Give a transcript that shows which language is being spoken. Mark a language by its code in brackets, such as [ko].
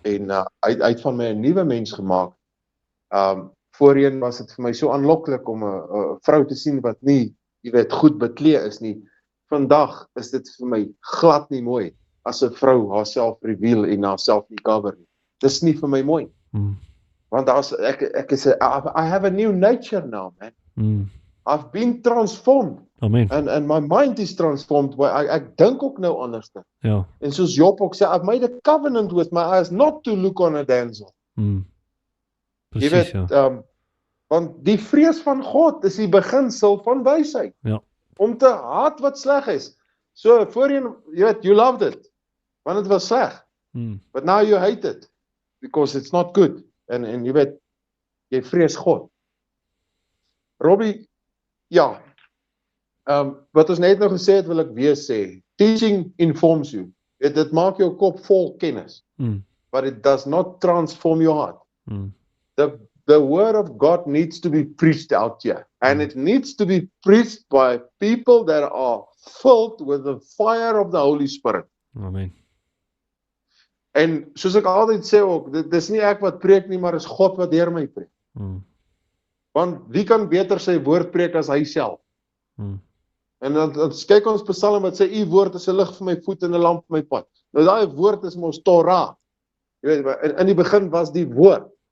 [af] En hy het van my 'n nuwe mens gemaak. Voorheen was dit vir my so aanloklik om 'n vrou te sien wat nie, jy weet, goed beklee is nie. Vandag is dit vir my glad nie mooi as 'n vrou haarself reveal en haarself nie cover nie. Dis nie vir my mooi. [en] Want I have a new nature now, man. I've been transformed. Amen. And my mind is transformed. [af] Ek dink ook nou anders. Ja. En soos Job ook sê, [en] I've made a covenant with my eyes not to look on a damsel. [af] Jy weet, want die vrees van God is die beginsel van wysheid. Ja. Om te haat wat sleg is. So voorheen, jy weet, [en] you loved it, [af] want dit was sleg. [en] But now you hate it, because it's not good. [af] En jy weet, jy vrees God. Robbie, ja, wat ons net nou gesê het, wil ek weer sê, [en] teaching informs you. [af] Dit maak jou kop vol kennis, [en] but it does not transform your heart. The word of God needs to be preached out here, and it needs to be preached by people that are filled with the fire of the Holy Spirit. Amen. [af] En soos ek altyd sê ook, dit is nie ek wat preek nie, maar is God wat deur my preek. Want wie kan beter sy woord preek as hy self? En dan kyk ons Psalm wat sê, u woord is 'n lig vir my voet en 'n lamp vir my pad. Nou daai woord is mos Torah. Jy weet, in die begin was die woord.